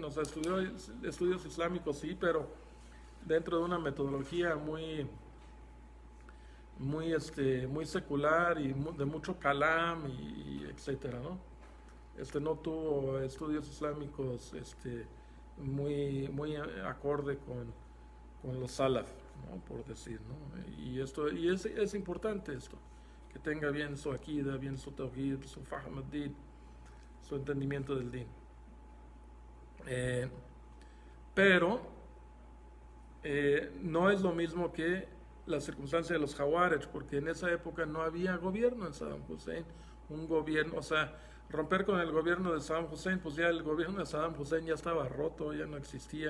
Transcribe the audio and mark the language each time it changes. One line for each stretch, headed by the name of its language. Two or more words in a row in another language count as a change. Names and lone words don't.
Spanish: O sea, estudió estudios islámicos, sí, pero dentro de una metodología muy secular y de mucho kalam y etcétera, ¿no? No tuvo estudios islámicos muy acorde con los salaf, ¿no? Por decir, ¿no? Y es importante esto, que tenga bien su akida, bien su tawhid, su
Arabic: فهم الدين,
Spanish: su entendimiento del din. Pero no es lo mismo que la circunstancia de los Khawarij, porque en esa época no había gobierno en Saddam Hussein, un gobierno, o sea, romper con el gobierno de Saddam Hussein, pues ya el gobierno de Saddam Hussein ya estaba roto, ya no existía.